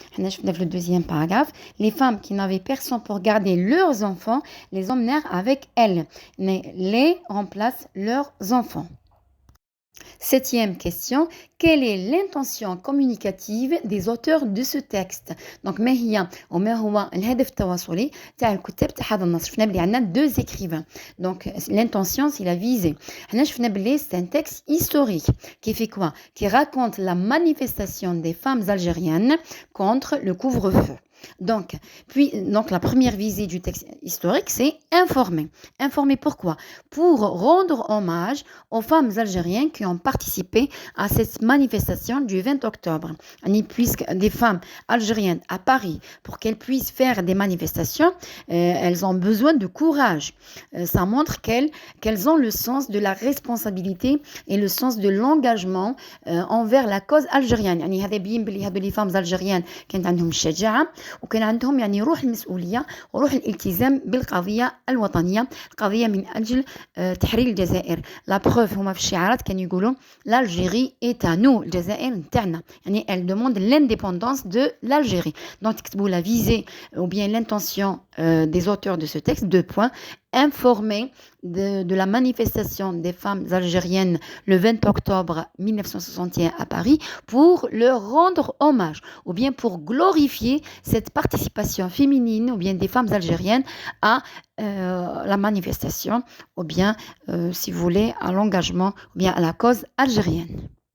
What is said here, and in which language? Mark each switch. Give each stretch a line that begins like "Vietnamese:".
French: Le deuxième paragraphe, les femmes qui n'avaient personne pour garder leurs enfants, les emmenèrent avec elles. Les remplacent leurs enfants. Septième question, quelle est l'intention communicative des auteurs de ce texte?
Arabic: Donc, ما هي وما هو الهدف التواصلي تاع الكتاب تاع هذا النص؟ شفنا بلي عندنا
French: deux écrivains. Donc, l'intention, c'est la visée.
Arabic: هنا شفنا بلي
French: c'est un texte historique qui fait quoi? Qui raconte la manifestation des femmes algériennes contre le couvre-feu. Donc, la première visée du texte historique, c'est informer. Informer pourquoi? Pour rendre hommage aux femmes algériennes qui ont participé à cette manifestation du 20 octobre. Puisque des femmes algériennes à Paris, pour qu'elles puissent faire des manifestations, elles ont besoin de courage. Ça montre qu'elles ont le sens de la responsabilité et le sens de l'engagement envers la cause algérienne.
Arabic: هذا بين بلي هذو
French: les femmes algériennes
Arabic: كانت عندهم الشجاعة وكان عندهم روح المسؤولية وروح الالتزام بالقضية الوطنية القضية من أجل تحرير الجزائر. لا بروف هما في الشعارات كانوا يقولوا
French: l'Algérie est à nous
Arabic: الجزائر نتاعنا.
French: elle demande l'indépendance de l'Algérie. Donc تكتبوا la visée ou bien l'intention des auteurs de ce texte, deux points, informer de la manifestation des femmes algériennes le 20 octobre 1961 à Paris pour leur rendre hommage ou bien pour glorifier cette participation féminine ou bien des femmes algériennes à la manifestation ou bien, si vous voulez, à l'engagement ou bien à la cause algérienne.